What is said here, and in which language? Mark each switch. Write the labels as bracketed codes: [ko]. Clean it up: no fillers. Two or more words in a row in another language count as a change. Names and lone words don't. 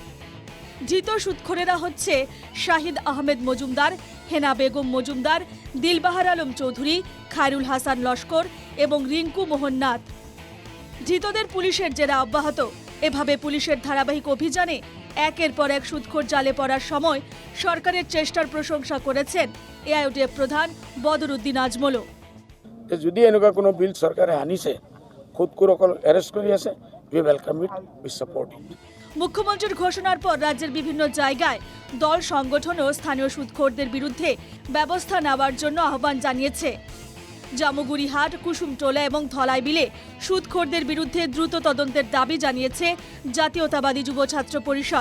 [bn] ধৃত সুদখোরেরা হচ্ছে শাহিদ আহমেদ মজুমদার, হেনা বেগম মজুমদার, দিলবাহার আলম চৌধুরী, খায়রুল হাসান লস্কর এবং রিঙ্কু মোহন নাথ। ধৃতদের পুলিশের জেরা অব্যাহত। এভাবে পুলিশের ধারাবাহিক অভিযানে একের পর এক সুদখোর জালে পড়ার সময় সরকারের চেষ্টার প্রশংসা করেছেন এআইইউডিএফ প্রধান বদরুদ্দিন আজমলও। [as] যদি এনেকুৱা কোনো বিল চৰকাৰে আনিছে, সুদখোৰসকল এৰেষ্ট কৰি আছে, [en] We welcome it, we support it. [bn] মুখ্যমন্ত্রীর ঘোষণার পর রাজ্যের বিভিন্ন জায়গায় দল সংগঠন ও স্থানীয় সুদখোরদের বিরুদ্ধে ব্যবস্থা নেওয়ার জন্য আহ্বান জানিয়েছে। জামুগুড়িহাট, কুসুমটোলা এবং ধলাইবিলে সুদখোরদের বিরুদ্ধে দ্রুত তদন্তের দাবি জানিয়েছে জাতীয়তাবাদী যুব ছাত্র পরিষদ।